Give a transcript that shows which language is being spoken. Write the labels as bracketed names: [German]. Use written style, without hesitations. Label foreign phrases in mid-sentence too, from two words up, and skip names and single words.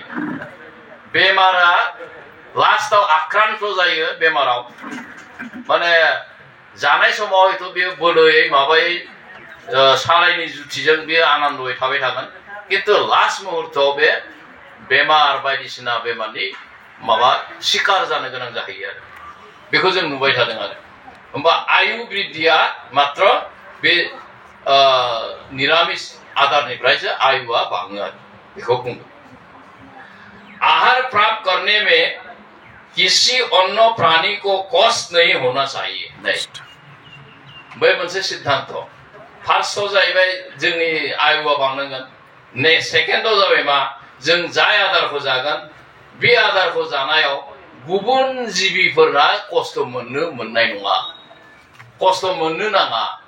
[Bodo] बेमारा लास्टआव आक्रान्त जायो बेमाराव माने जानाय समाव हयथ' बेयो बोलोयै माबायै सालायनि जुथिजों बेयो आनन्दयै थाबाय थागोन किन्तु लास्ट मुहुर्तआव बे बेमार बायदिसिना बेमारनि माबा शिकार जानो गोनां जाहैयो आरो बेखौ जों नुबाय थादों आरो होमबा आयु बृद्धिया मात्र बे निरामिस आदारनिफ्रायसो आयुआ बाङो आरो बेखौ बुंदों [Hindi] आहार प्राप्त करने में किसी अन्य प्राणी को कष्ट नहीं होना चाहिए [Bodo] नहीं बै मोनसे सिद्धांत फार्स्टआव जाहैबाय जोंनि आयुआ बांनांगोन ने सेकेन्डआव जाबाय मा जों जाय आदारखौ जागोन बे आदारखौ जानायाव गुबुन जिबिफोरा खस्थ' मोननाय नङा खस्थ' मोननो नाङा